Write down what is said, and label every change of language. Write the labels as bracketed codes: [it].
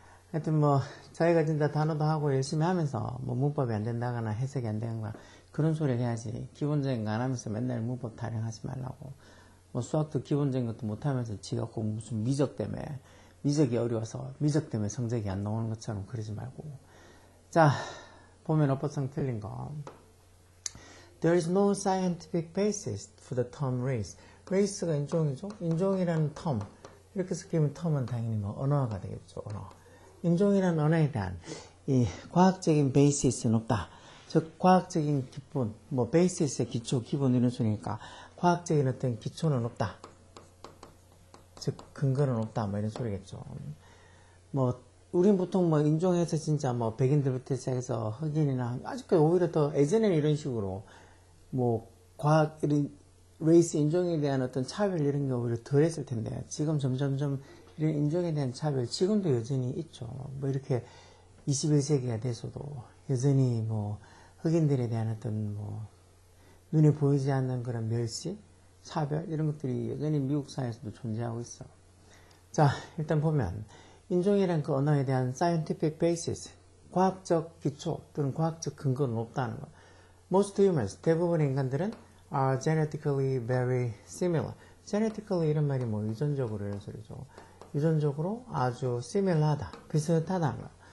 [ko] 하여튼 자기가 진짜 단어도 하고 열심히 하면서 문법이 안 된다거나 해석이 안 되거나 그런 소리를 해야지. 기본적인 거 안 하면서 맨날 문법 타령하지 말라고. 수학도 기본적인 것도 못하면서 지가 꼭 무슨 미적이 어려워서 미적 때문에 성적이 안 나오는 것처럼 그러지 말고. 자, 보면 어법상 틀린 거. [en] There is no scientific basis for the term race. [ko] race가 인종이죠. 인종이라는 term. 이렇게 쓰기면 term은 당연히 언어가 되겠죠. 언어. 인종이라는 언어에 대한 이 과학적인 베이시스는 없다. 즉 과학적인 기본, 베이시스의 기초, 기본 이런 소리니까 과학적인 어떤 기초는 없다. 즉 근거는 없다. 이런 소리겠죠. 우린 보통 인종에서 진짜 백인들부터 시작해서 흑인이나 아직까지 오히려 더 예전에는 이런 식으로 과학 이런 레이스 인종에 대한 어떤 차별 이런 게 오히려 덜 했을 텐데 지금 점점점 이런 인종에 대한 차별 지금도 여전히 있죠. 이렇게 21세기가 돼서도 여전히 흑인들에 대한 어떤 눈에 보이지 않는 그런 멸시, 차별 이런 것들이 여전히 미국 사회에서도 존재하고 있어. 자, 일단 보면 인종이란 그 언어에 대한 [en] scientific basis, [ko] 과학적 기초 또는 과학적 근거는 없다는 거. [en] Most humans, [ko] 대부분의 인간들은 [en] are genetically very similar. [ko] genetically 이런 말이 유전적으로 이런 소리죠. 유전적으로 아주 similar하다, 비슷하다는 거.